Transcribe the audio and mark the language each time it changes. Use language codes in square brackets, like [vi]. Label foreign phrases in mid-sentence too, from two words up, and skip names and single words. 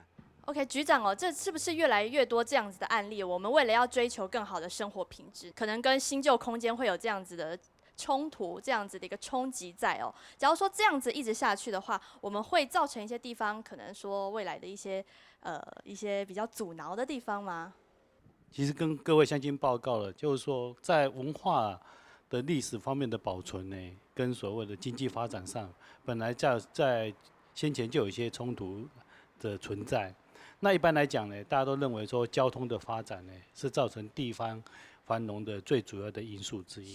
[zh] OK， 局長哦，這是不是越來越多這樣子的案例？我們為了要追求更好的生活品質，可能跟新舊空間會有這樣子的衝突，這樣子的一個衝擊在哦。假如說這樣子一直下去的話，我們會造成一些地方可能說未來的一些比較阻撓的地方嗎？其實跟各位鄉親報告了，就是說在文化的歷史方面的保存呢，跟所謂的經濟發展上，本來在先前就有一些衝突的存在。那一般來講呢，大家都認為說交通的發展呢，是造成地方繁荣的最主要的因素之一。